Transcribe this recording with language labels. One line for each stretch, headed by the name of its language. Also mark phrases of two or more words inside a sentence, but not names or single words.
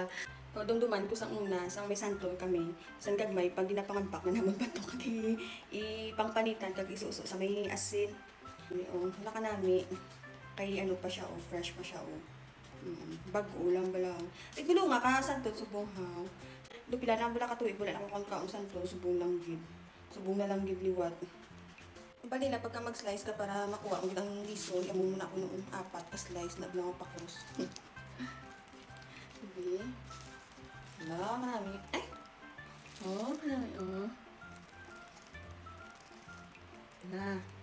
Hiligaynon: So, dumduman ko sa una, sang may santol kami. Sang gagmay, pag ginapangampak na naman bato kag ipangpanitan kag isuso sa may asin. Wala ka nami. Kay ano pa siya, fresh pa siya, bago lang bala. Gulo nga ka, santol, subong ha. Pila na bala katuig, wala lang akong kaong santol, subong lang gid. Subong na lang gid liwat. Bali na, pagka mag-slice ka para makuha ang ang liso, yamun muna ako noong 4 ka-slice na bilang pa cross. Sige. Wala ka nami. Ay! Oh, kanami, oh. Wala.